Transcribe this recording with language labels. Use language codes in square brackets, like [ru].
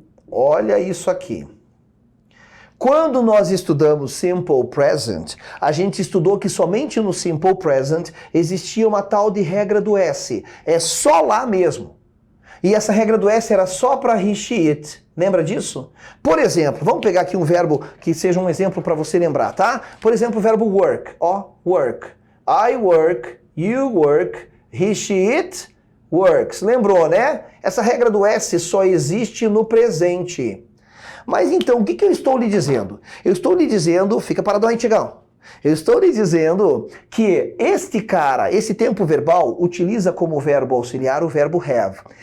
[pt] Olha isso aqui. Quando nós estudamos Simple Present, a gente estudou que somente no Simple Present existia uma tal de regra do S. É só lá mesmo. E essa regra do S era só para he, she, it. Lembra disso? Por exemplo, vamos pegar aqui um verbo que seja um exemplo para você lembrar, tá? Por exemplo, o verbo work. Ó, work. [en] I work, you work, he, she, it works. [pt] Lembrou, né? Essa regra do S só existe no presente. Mas então, o que eu estou lhe dizendo? Eu estou lhe dizendo, fica paradão aí, Tiagão. Eu estou lhe dizendo que este cara, esse tempo verbal, utiliza como verbo auxiliar o verbo have.